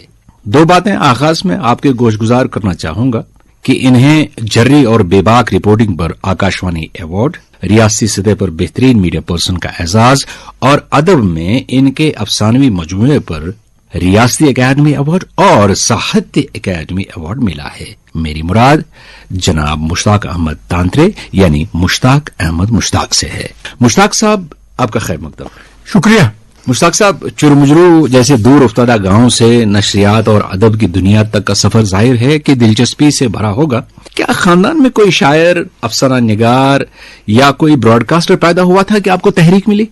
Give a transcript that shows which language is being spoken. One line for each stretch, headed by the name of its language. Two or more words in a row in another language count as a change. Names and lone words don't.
Urdu: دو باتیں آغاز میں آپ کے گوش گزار کرنا چاہوں گا کہ انہیں جری اور بے باک رپورٹنگ پر آکاشوانی ایوارڈ، ریاستی سطح پر بہترین
English: media person
Urdu: کا اعزاز اور ادب میں ان کے افسانوی مجموعے پر ریاستی اکیڈمی ایوارڈ اور ساہتیہ اکیڈمی ایوارڈ ملا ہے. میری مراد جناب مشتاق احمد تانترے یعنی مشتاق احمد مشتاق سے ہے. مشتاق صاحب، آپ کا خیر مقدم. شکریہ. مشتاق صاحب، چرمجرو جیسے دور افتادہ گاؤں سے نشریات اور ادب کی دنیا تک کا سفر ظاہر ہے کہ دلچسپی سے بھرا ہوگا. کیا خاندان میں کوئی شاعر، افسانہ نگار یا کوئی براڈ کاسٹر پیدا ہوا تھا کہ آپ کو تحریک ملی؟